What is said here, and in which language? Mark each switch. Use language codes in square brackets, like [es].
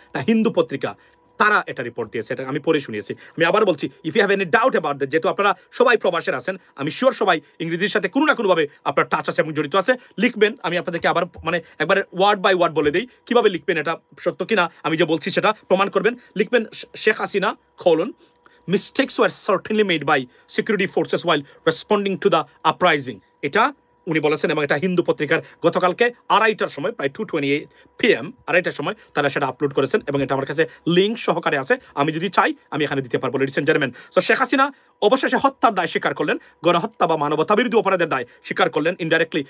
[bn] এটা হিন্দু পত্রিকা, তারা এটা রিপোর্ট দিয়েছে, এটা আমি পড়ে শুনিয়েছি। আমি আবার বলছি, [en] if you have any doubt about that, [bn] যেহেতু আপনারা সবাই প্রবাসের আছেন, আমি শিওর সবাই ইংরেজির সাথে কোনো না কোনোভাবে আপনার টাচ আছে এবং জড়িত আছে, লিখবেন। আমি আপনাদেরকে আবার মানে একবারে ওয়ার্ড বাই ওয়ার্ড বলে দিই কীভাবে লিখবেন, এটা সত্য কিনা আমি যে বলছি সেটা প্রমাণ করবেন। লিখবেন Sheikh Hasina [en] : mistakes were certainly made by security forces while responding to the uprising. [bn] এটা উনি বলেছেন, এবং এটা হিন্দু পত্রিকার গতকালকে 2:30টার সময়, প্রায় 2:28 PM 2:30টার সময় তারা সেটা আপলোড করেছেন, এবং এটা আমার কাছে লিঙ্ক সহকারে আছে, আমি যদি চাই আমি এখানে দিতে পারবো, [en] Ladies and gentleman. [bn] So Sheikh Hasina অবশেষে হত্যার দায় স্বীকার করলেন, গণহত্যা বা মানবতা বিরোধী অপরাধের দায় স্বীকার করলেন ইনডাইরেক্টলি।